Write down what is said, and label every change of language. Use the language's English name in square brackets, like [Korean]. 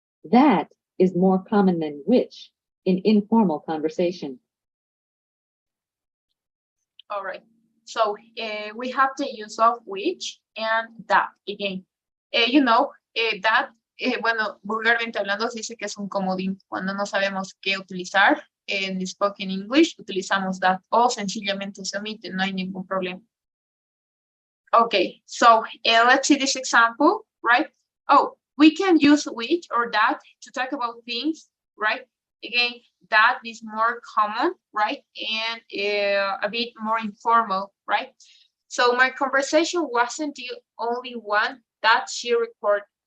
[English] That is more common than which in informal conversation. All right. So we have the use of which and that again. [Spanish] That, bueno, vulgarmente hablando, se dice que es un comodín. Cuando no sabemos qué utilizar en spoken English, utilizamos that o sencillamente se omite, no hay ningún problema. [English] Okay, so let's see this example, right? Oh, we can use which or that to talk about things, right? Again, that is more common, right? And a bit more informal, right? So my conversation wasn't the only one that she recorded.